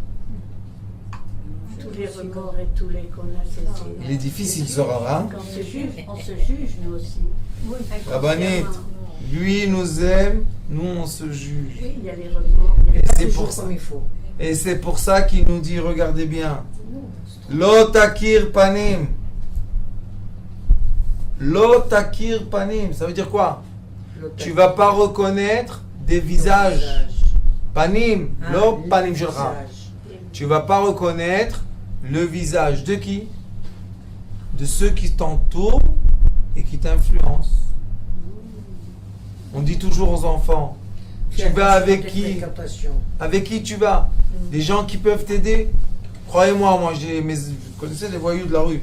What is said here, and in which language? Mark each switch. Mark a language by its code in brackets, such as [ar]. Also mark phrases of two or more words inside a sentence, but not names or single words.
[fr] Tous les remords et tous les qu'on a cessés. Il est difficile ce rara. Quand on se juge, nous aussi. Oui, Rabbanit, lui nous aime, nous on se juge. Oui, il y a les remords. il y a Et les- c'est Toujours pour ça. comme il faut. Et c'est pour ça qu'il nous dit, regardez bien. Nous, [he] לא תכיר פנים. לא תכיר פנים. [fr] Ça veut dire quoi? Tu vas pas reconnaître des visages. [he] פנים, לא פנים שלך. [fr] visage. Tu vas pas reconnaître le visage de qui? De ceux qui t'entourent et qui t'influencent. On dit toujours aux enfants, tu vas avec qui? Fréquentation. Avec qui tu vas? Des gens qui peuvent t'aider? Croyez-moi, moi, vous connaissez les voyous de la rue.